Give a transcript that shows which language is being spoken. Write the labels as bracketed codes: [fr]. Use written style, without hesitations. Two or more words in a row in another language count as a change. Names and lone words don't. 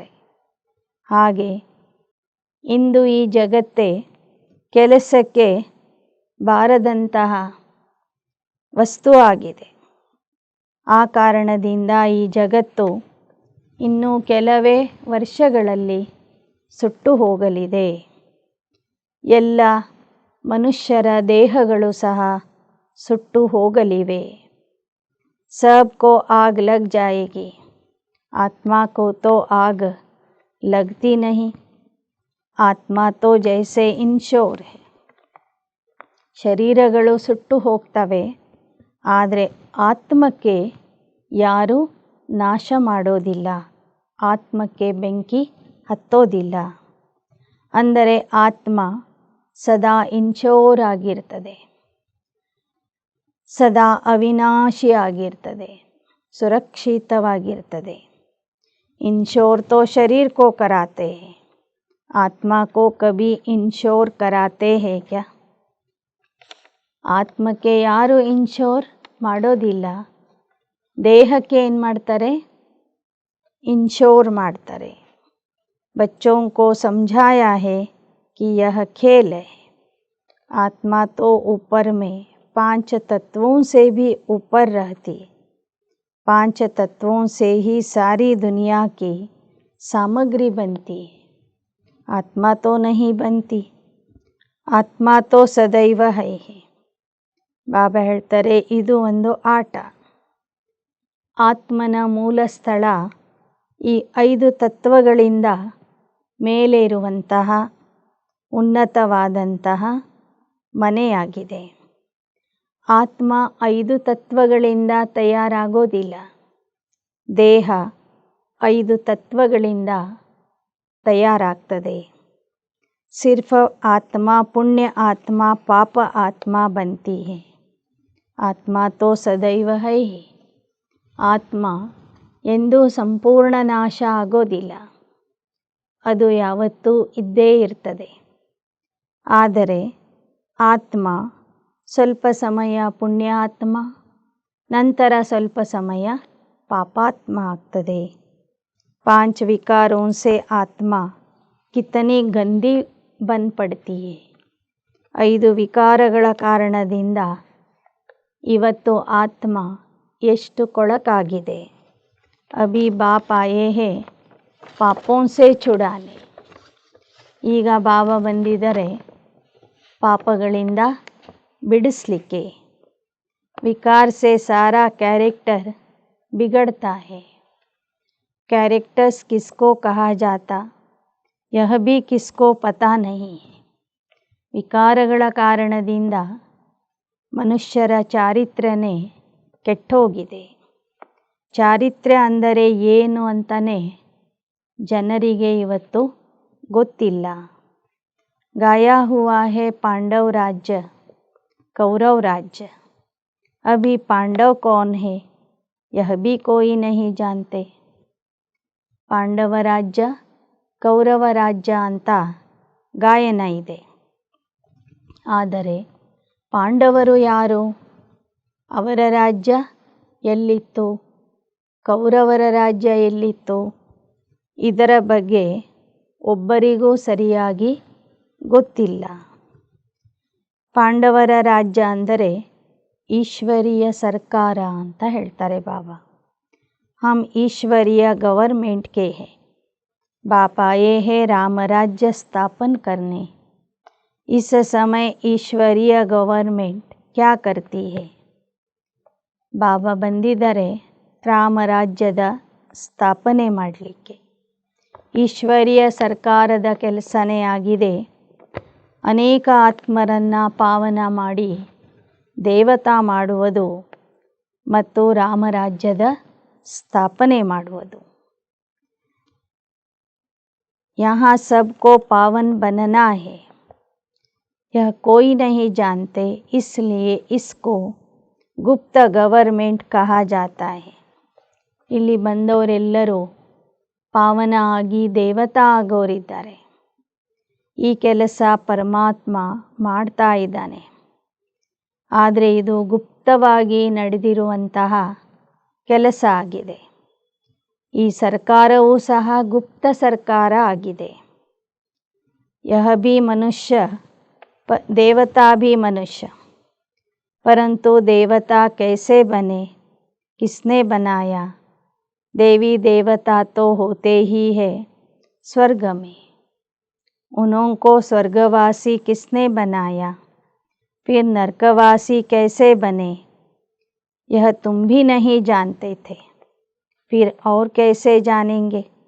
[kn] ಹಾಗೆ ಇಂದು ಈ ಜಗತ್ತೇ ಕೆಲಸಕ್ಕೆ ಬಾರದಂತಹ ವಸ್ತು ಆಗಿದೆ. ಆ ಕಾರಣದಿಂದ ಈ ಜಗತ್ತು ಇನ್ನೂ ಕೆಲವೇ ವರ್ಷಗಳಲ್ಲಿ ಸುಟ್ಟು ಹೋಗಲಿದೆ. ಎಲ್ಲ ಮನುಷ್ಯರ ದೇಹಗಳು ಸಹ ಸುಟ್ಟು ಹೋಗಲಿವೆ. [hi] सबको आग लग जाएगी, आत्मा को तो आग लगती नहीं. ಆತ್ಮ तो जैसे इंश्योर है. [kn] ಶರೀರಗಳು ಸುಟ್ಟು ಹೋಗ್ತವೆ, ಆದರೆ ಆತ್ಮಕ್ಕೆ ಯಾರೂ ನಾಶ ಮಾಡೋದಿಲ್ಲ. ಆತ್ಮಕ್ಕೆ ಬೆಂಕಿ ಹತ್ತೋದಿಲ್ಲ. ಅಂದರೆ ಆತ್ಮ ಸದಾ ಇನ್ಶೋರ್ ಆಗಿರ್ತದೆ, ಸದಾ ಅವಿನಾಶಿ ಆಗಿರ್ತದೆ, ಸುರಕ್ಷಿತವಾಗಿರ್ತದೆ. [hi] इंश्योर तो शरीर को कराते हैं, आत्मा को कभी इंश्योर कराते हैं क्या? [kn] ಆತ್ಮಕ್ಕೆ ಯಾರು ಇನ್ಶೋರ್ ಮಾಡೋದಿಲ್ಲ. ದೇಹಕ್ಕೆ ಏನು ಮಾಡ್ತಾರೆ? ಇನ್ಶೋರ್ ಮಾಡ್ತಾರೆ. [hi] बच्चों को समझाया है कि यह खेल है. आत्मा तो ऊपर में 5 तत्वों से भी ऊपर रहती. 5 तत्वों से ही सारी दुनिया की सामग्री बनती है. आत्मा तो नहीं बनती. आत्मा तो सदैव है. [kn] ಬಾಬಾ ಹೇಳ್ತಾರೆ, ಇದು ಒಂದು ಆಟ. ಆತ್ಮನ ಮೂಲ ಸ್ಥಳ ಈ 5 ತತ್ವಗಳಿಂದ ಮೇಲೆ ಇರುವಂತಹ ಉನ್ನತವಾದಂತಹ ಮನೆಯಾಗಿದೆ. ಆತ್ಮ 5 ತತ್ವಗಳಿಂದ ತಯಾರಾಗೋದಿಲ್ಲ. ದೇಹ 5 ತತ್ವಗಳಿಂದ ತಯಾರಾಗ್ತದೆ. [hi] सिर्फ आत्मा पुण्य आत्मा पाप आत्मा बनती है. आत्मा तो सदैव है ही. [kn] ಆತ್ಮ ಎಂದೂ ಸಂಪೂರ್ಣ ನಾಶ ಆಗೋದಿಲ್ಲ. ಅದು ಯಾವತ್ತೂ ಇದ್ದೇ ಇರ್ತದೆ. ಆದರೆ ಆತ್ಮ ಸ್ವಲ್ಪ ಸಮಯ ಪುಣ್ಯಾತ್ಮ, ನಂತರ ಸ್ವಲ್ಪ ಸಮಯ ಪಾಪಾತ್ಮ ಆಗ್ತದೆ. [hi] 5 विकारों से आत्मा कितनी गंदी बन पड़ती है. [kn] 5 ವಿಕಾರಗಳ ಕಾರಣದಿಂದ ಇವತ್ತು ಆತ್ಮ ಎಷ್ಟು ಕೊಳಕಾಗಿದೆ. [hi] अभी बाप आए हैं पापों से छुड़ाने. [kn] ಈಗ ಬಾಬಾ ಬಂದಿದ್ದಾರೆ ಪಾಪಗಳಿಂದ ಬಿಡಿಸ್ಲಿಕ್ಕೆ. [hi] विकार से सारा कैरेक्टर बिगड़ता है। कैरेक्टर्स किसको कहा जाता यह भी किसको पता नहीं है। [kn] ವಿಕಾರಗಳ ಕಾರಣದಿಂದ ಮನುಷ್ಯರ ಚಾರಿತ್ರ್ಯನೇ ಕೆಟ್ಟೋಗಿದೆ. ಚಾರಿತ್ರ್ಯ ಅಂದರೆ ಏನು ಅಂತಲೇ ಜನರಿಗೆ ಇವತ್ತು ಗೊತ್ತಿಲ್ಲ. [hi] गाया हुआ है पांडव राज्य कौरव राज्य, अभी पांडव कौन है यह भी कोई नहीं जानते. [kn] ಪಾಂಡವ ರಾಜ್ಯ ಕೌರವ ರಾಜ್ಯ ಅಂತ ಗಾಯನ ಇದೆ. ಆದರೆ ಪಾಂಡವರು ಯಾರು, ಅವರ ರಾಜ್ಯ ಎಲ್ಲಿತ್ತು, ಕೌರವರ ರಾಜ್ಯ ಎಲ್ಲಿತ್ತು, ಇದರ ಬಗ್ಗೆ ಒಬ್ಬರಿಗೂ ಸರಿಯಾಗಿ ಗೊತ್ತಿಲ್ಲ. ಪಾಂಡವರ ರಾಜ್ಯ ಅಂದರೆ ಈಶ್ವರೀಯ ಸರ್ಕಾರ ಅಂತ ಹೇಳ್ತಾರೆ ಬಾಬಾ. [hi] हम ईश्वरीय गवर्नमेंट के हैं. बाप आए हैं राम राज्य स्थापन करने. इस समय ईश्वरीय गवर्नमेंट क्या करती है. [kn] ಬಾಬಾ ಬಂದಿದ್ದಾರೆ ರಾಮರಾಜ್ಯದ ಸ್ಥಾಪನೆ ಮಾಡಲಿಕ್ಕೆ. ಈಶ್ವರೀಯ ಸರ್ಕಾರದ ಕೆಲಸನೇ ಆಗಿದೆ ಅನೇಕ ಆತ್ಮರನ್ನು ಪಾವನ ಮಾಡಿ ದೇವತಾ ಮಾಡುವುದು ಮತ್ತು ರಾಮರಾಜ್ಯದ ಸ್ಥಾಪನೆ ಮಾಡುವುದು. [hi] यहाँ सबको पावन बनना है, यह कोई नहीं जानते, इसलिए इसको गुप्त गवर्नमेंट कहा जाता है. [kn] ಇಲ್ಲಿ ಬಂದವರೆಲ್ಲರೂ ಪಾವನ ಆಗಿ ದೇವತಾ ಆಗೋರಿದ್ದಾರೆ. ಈ ಕೆಲಸ ಪರಮಾತ್ಮ ಮಾಡ್ತಾ ಇದ್ದಾನೆ. ಆದರೆ ಇದು ಗುಪ್ತವಾಗಿ ನಡೆದಿರುವಂತಹ ಕೆಲಸ ಆಗಿದೆ. ಈ ಸರ್ಕಾರವೂ ಸಹ ಗುಪ್ತ ಸರ್ಕಾರ ಆಗಿದೆ. [hi] यह भी मनुष्य देवता भी मनुष्य, परंतु देवता कैसे बने, किसने बनाया. देवी देवता तो होते ही है स्वर्ग में, उनको स्वर्गवासी किसने बनाया, फिर नरकवासी कैसे बने, यह तुम भी नहीं जानते थे, फिर और कैसे जानेंगे.